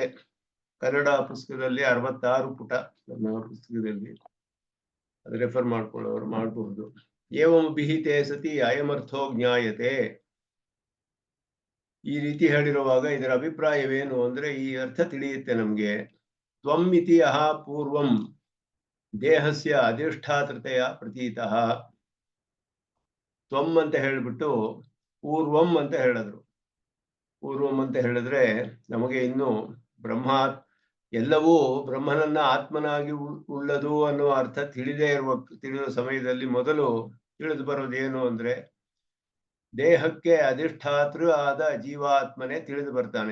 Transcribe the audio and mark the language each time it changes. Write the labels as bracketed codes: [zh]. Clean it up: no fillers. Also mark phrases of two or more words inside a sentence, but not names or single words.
[kn] ಕನ್ನಡ ಪುಸ್ತಕದಲ್ಲಿ 66 ಪುಟ ನನ್ನ ಪುಸ್ತಕದಲ್ಲಿ, ಅದು ರೆಫರ್ ಮಾಡ್ಕೊಳ್ಳೋರು ಮಾಡಬಹುದು. [sa] ಏವಂ ಅಭಿಹಿತೆ ಸತಿ ಅಯಮರ್ಥೋ ಜ್ಞಾಯತೆ. [kn] ಈ ರೀತಿ ಹೇಳಿರುವಾಗ ಇದರ ಅಭಿಪ್ರಾಯವೇನು ಅಂದ್ರೆ ಈ ಅರ್ಥ ತಿಳಿಯುತ್ತೆ ನಮ್ಗೆ. [sa] ತ್ವಂ ಇತಿ ಅಹ ಪೂರ್ವಂ ದೇಹಸ್ಯ ಅಧಿಷ್ಠಾತೃತೆಯ ಪ್ರತೀತಃ. [kn] ತ್ವಂ ಅಂತ ಹೇಳ್ಬಿಟ್ಟು ಪೂರ್ವಂ ಅಂತ ಹೇಳಿದ್ರು. ಪೂರ್ವಂ ಅಂತ ಹೇಳಿದ್ರೆ ನಮಗೆ ಇನ್ನು ಬ್ರಹ್ಮ ಎಲ್ಲವೂ ಬ್ರಹ್ಮನನ್ನ ಆತ್ಮನಾಗಿ ಉಳ್ಳದು ಅನ್ನುವ ಅರ್ಥ ತಿಳಿಯುವ ಸಮಯದಲ್ಲಿ ಮೊದಲು ತಿಳಿದು ಬರೋದೇನು ಅಂದ್ರೆ ದೇಹಕ್ಕೆ ಅಧಿಷ್ಠಾತೃ ಆದ ಜೀವಾತ್ಮನೇ ತಿಳಿದು ಬರ್ತಾನೆ.